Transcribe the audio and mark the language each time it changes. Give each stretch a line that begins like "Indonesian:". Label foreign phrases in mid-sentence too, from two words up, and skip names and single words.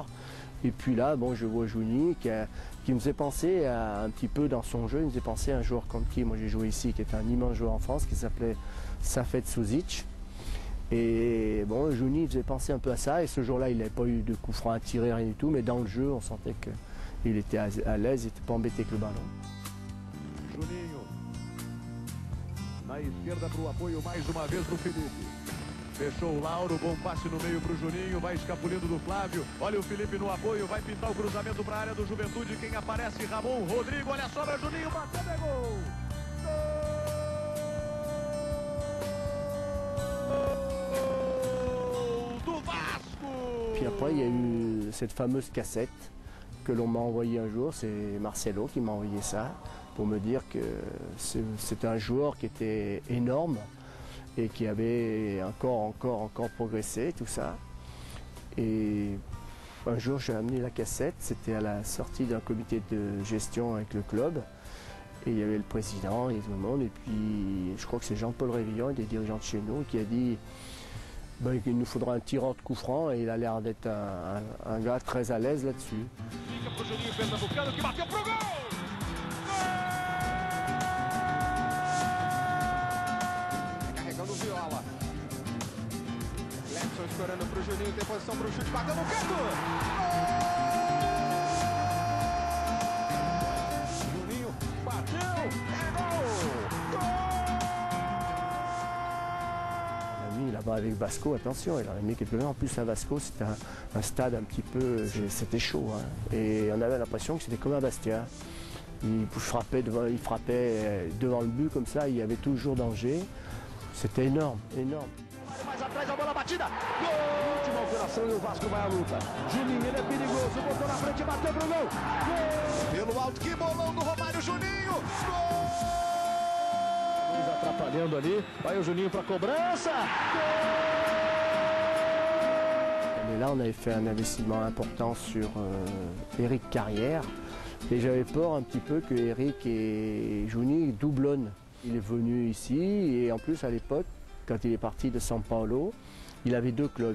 French: Et puis là, bon, je vois Jouni qui me faisait penser un petit peu dans son jeu, il me faisait penser à un joueur contre qui moi j'ai joué ici, qui était un immense joueur en France, qui s'appelait Safet Suzic. Et bon, Jouni faisait penser un peu à ça, et ce jour-là, il n'avait pas eu de coup franc à tirer, rien du tout, mais dans le jeu, on sentait qu'il était à l'aise, il n'était pas embêté avec le ballon.
Portuguese: Juninho, na esquerda para o apoio mais uma vez do Felipe. Fechou o Lauro, bom passe no meio para o Juninho, vai escapulindo do Flávio. Olha o Felipe no apoio, vai pintar o cruzamento para a área do Juventude. Quem aparece? Ramon Rodrigo, olha a sobra, Juninho bateu, pegou! Gol do Vasco!
French: Puis après, il y a eu cette fameuse cassette que l'on m'a envoyée un jour, c'est Marcelo qui m'a envoyé ça, pour me dire que c'était un joueur qui était énorme et qui avait encore progressé, tout ça. Et un jour, j'ai amené la cassette, c'était à la sortie d'un comité de gestion avec le club. Et il y avait le président et tout le monde. Et puis, je crois que c'est Jean-Paul Révillon, des dirigeants de chez nous, qui a dit ben, qu'il nous faudra un tireur de coup franc. Et il a l'air d'être un gars très à l'aise là-dessus. Viola.
Portuguese: Letson escorando para o Juninho, tem posição para o chute, bateu no canto! Gol! Juninho bateu, é gol!
French: Il a mis là-bas avec Vasco, attention, il en a mis quelques-uns. En plus à Vasco, c'était un stade un petit peu, c'était chaud. Hein. Et on avait l'impression que c'était comme un Bastia. Il frappait devant le but comme ça, il y avait toujours danger. C'était énorme, énorme.
Portuguese: Mais atrás a bola batida. Gol! Última operação e o Vasco vai à luta. Juninho, ele é perigoso, botou na frente, bateu pro gol. Gol! Pelo alto, que bolão do Romário, Juninho. Gol! Atrapalhando ali. Vai o Juninho para cobrança. Gol!
French: Mais là, on avait fait un investissement important sur Eric Carrière. Et j'avais peur un petit peu que Eric et Jouni doublonnent. Il est venu ici et en plus à l'époque, quand il est parti de São Paulo, il avait deux clubs.